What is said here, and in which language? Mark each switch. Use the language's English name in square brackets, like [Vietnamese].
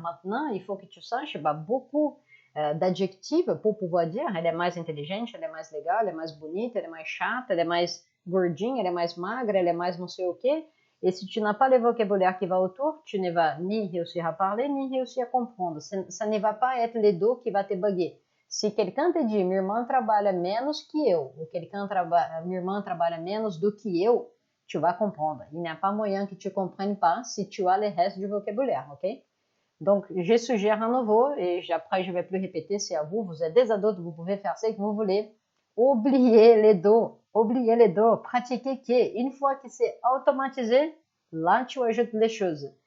[French] Maintenant, il faut que tu saches beaucoup d'adjectifs pour pouvoir dire elle est mais intelligente, elle est mais legal, elle est mais bonita, elle est mais chata, elle est mais gordinha, elle est mais magra, elle est mais [Portuguese] não sei o quê. [French] Et si tu n'as pas le vocabulaire qui va autour, tu ne vas ni réussir à parler, ni réussir à comprendre. Ça ne va pas être les deux qui va te bugger. Se quelqu'un te dit, [Portuguese] minha irmã trabalha menos que eu, ou minha irmã trabalha menos do que eu, [French] tu vas comprendre. Il n'y a pas moyen que tu comprennes pas si tu as le reste du vocabulaire, ok? Donc, je suggère à nouveau, et après je ne vais plus répéter, c'est à vous, vous êtes des adultes, vous pouvez faire ce que vous voulez. Oubliez les dos, pratiquez que une fois que c'est automatisé, là tu ajoutes les choses.